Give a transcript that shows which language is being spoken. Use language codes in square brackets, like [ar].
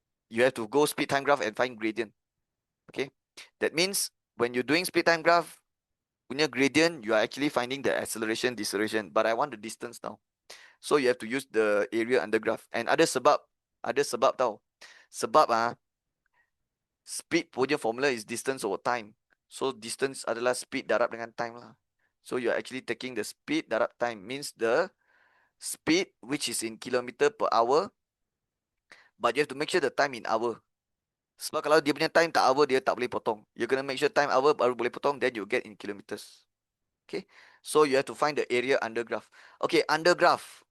[en] You have to go speed time graph and find gradient. Okay, that means when you're doing speed time graph, punya gradient, you are actually finding the acceleration, deceleration. But I want the distance now. So you have to use the area under graph. [ms] And ada sebab tau. Sebab speed punya formula [en] is distance over time. [ms] So distance adalah speed darab dengan time lah. [en] So you are actually taking the speed darab time, means the speed which is in kilometer per hour, but you have to make sure the time in hour. [ms] Sebab kalau dia punya time tak hour, dia tak boleh potong. [en] You gonna make sure time hour baru boleh potong, then you get in kilometers. Okay, so you have to find the area under graph. Okay, under graph.